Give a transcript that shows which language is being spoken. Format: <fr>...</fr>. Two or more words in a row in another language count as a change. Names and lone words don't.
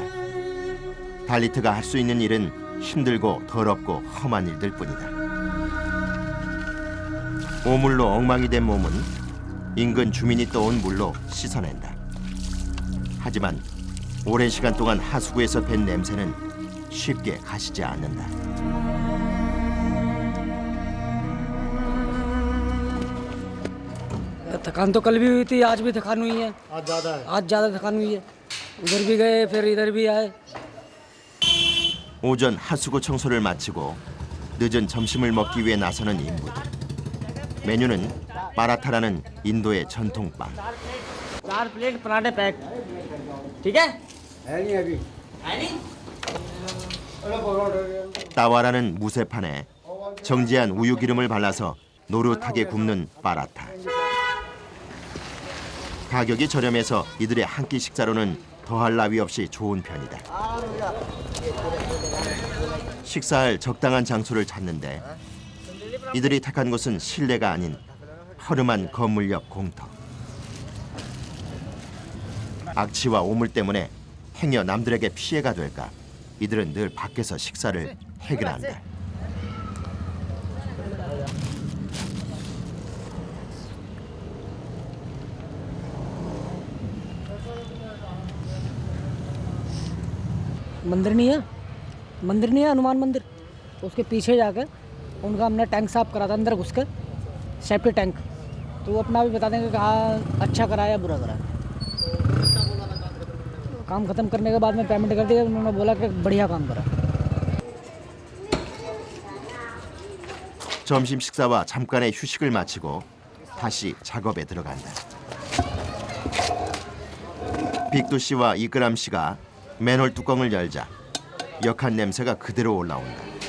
<ko>달리트가 할 수 있는 일은 힘들고 더럽고 험한 일들 뿐이다. 오물로 엉망이 된 몸은 인근 주민이 떠온 물로 씻어낸다. 하지만 오랜 시간 동안 하수구에서 밴 냄새는 쉽게 가시지 않는다.</ko> <hi>थकान तो कल भी हुई थी, आज भी थकान हुई है। आज ज़्यादा थकान हुई है। उधर भी गए, फिर इधर भी आए।</hi> <ko>오전 하수구 청소를 마치고 늦은 점심을 먹기 위해 나서는 인부들. 메뉴는 파라타라는 인도의 전통빵.</ko> <hi>4 प्लेट पराठे पैक, ठीक है?</hi> <ko>따와라는 무쇠판에 정지한 우유 기름을 발라서 노릇하게 굽는 파라타. 가격이 저렴해서 이들의 한 끼 식사로는 더할 나위 없이 좋은 편이다. 식사할 적당한 장소를 찾는데 이들이 택한 곳은 실내가 아닌 허름한 건물 옆 공터. 악취와 오물 때문에 행여 남들에게 피해가 될까 이들은 늘 밖에서 식사를 해결한다.</ko> <hi>मंदिर नहीं है, मंदिर नहीं है, हनुमान मंदिर। उसके पीछे जाकर उनका हमने टैंक साफ करा था, अंदर घुस कर</hi> <en>safety tank.</en> <hi>तो वो अपना भी बता देंगे कि हाँ अच्छा करा या बुरा करा। काम ख़त्म करने के बाद में पेमेंट कर दिया, उन्होंने बोला कि बढ़िया काम करा।</hi> <ko>점심 식사와 잠깐의 휴식을 마치고 다시 작업에 들어간다. 빅두 씨와 이끄람 씨가 맨홀 뚜껑을 열자 역한 냄새가 그대로 올라온다.</ko>